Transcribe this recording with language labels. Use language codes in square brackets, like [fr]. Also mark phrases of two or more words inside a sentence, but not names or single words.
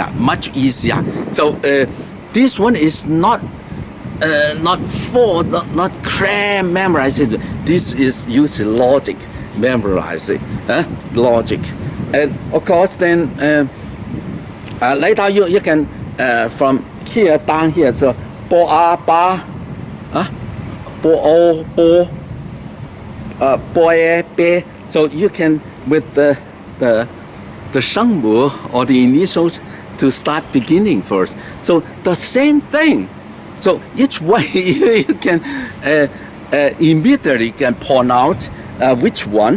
[en] So this one is not cram memorizing. This is using logic, memorizing logic, and of course then later you can from here down here. So bo a ba, bo o bo, bo e be. So you can with the shengmu or the initials to start beginning first. So the same thing. So each way you can immediately can point out which one.